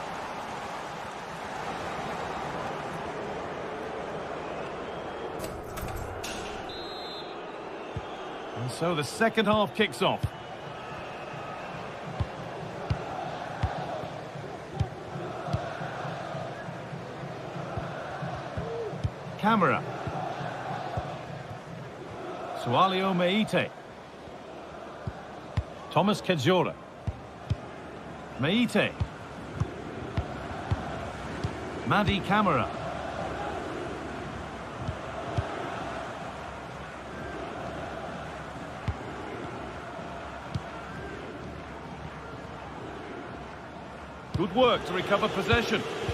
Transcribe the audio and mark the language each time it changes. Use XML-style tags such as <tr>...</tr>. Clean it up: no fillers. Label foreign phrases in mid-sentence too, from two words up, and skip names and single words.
<en>And so the second half kicks off. Camera. Sualio Meite. Thomas Kedziora. Meite. Madi Camara. Good work to recover possession.</en>